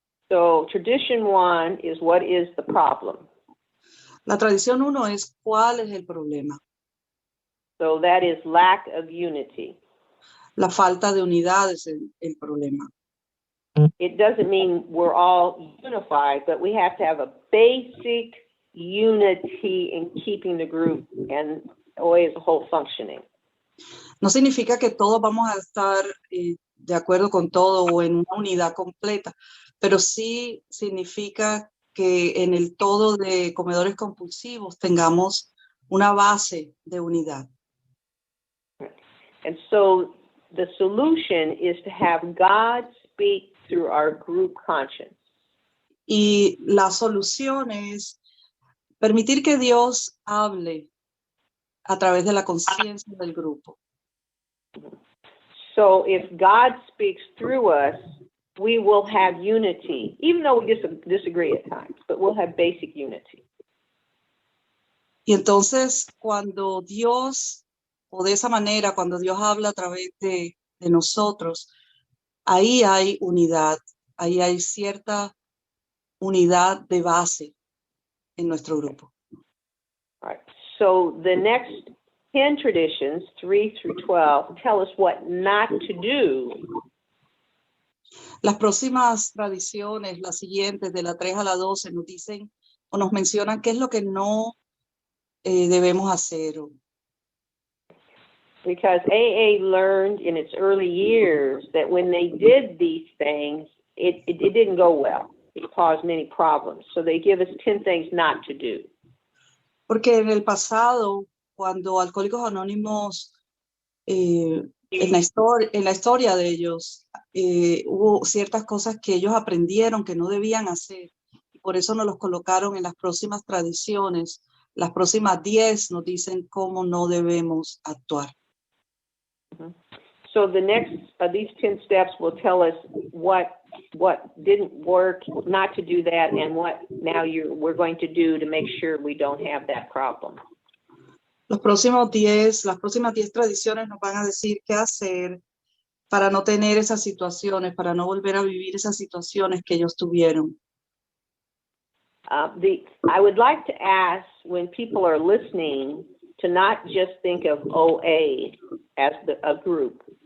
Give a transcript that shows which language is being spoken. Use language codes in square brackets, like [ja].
[en] So tradition 1 is what is the problem. [es] La tradición 1 es cuál es el problema. [en] So that is lack of unity. [es] La falta de unidad es el problema. [en] It doesn't mean we're all unified, but we have to have a basic unity in keeping the group and OA as a whole functioning. [es] No significa que todos vamos a estar de acuerdo con todo o en una unidad completa, pero sí significa que en el todo de comedores compulsivos tengamos una base de unidad. [en] And so the solution is to have God speak through our group conscience. [es] Y la solución es permitir que Dios hable a través de la conciencia del grupo. [en] So if God speaks through us, we will have unity, even though we disagree at times, but we'll have basic unity. [es] Y entonces cuando Dios, o de esa manera, cuando Dios habla a través de nosotros, ahí hay unidad, ahí hay cierta unidad de base en nuestro grupo. [en] All right. So the next 10 traditions, 3 through 12, tell us what not to do. [es] Las próximas tradiciones, las siguientes, de la 3 a la 12, nos dicen o nos mencionan qué es lo que no debemos hacer. [en] Because AA learned in its early years that when they did these things, it didn't go well. It caused many problems. So they give us 10 things not to do. [es] Porque en el pasado, cuando Alcohólicos Anónimos, en la historia de ellos, hubo ciertas cosas que ellos aprendieron que no debían hacer. Y por eso nos los colocaron en las próximas tradiciones. Las próximas 10 nos dicen cómo no debemos actuar. [en] So the next, these 10 steps will tell us what didn't work, not to do that, and what now we're going to do to make sure we don't have that problem. [es] Las próximas 10 tradiciones nos van a decir qué hacer para no tener esas situaciones, para no volver a vivir esas situaciones que ellos tuvieron. [en] I would like to ask, when people are listening, to not just think of OA as a group.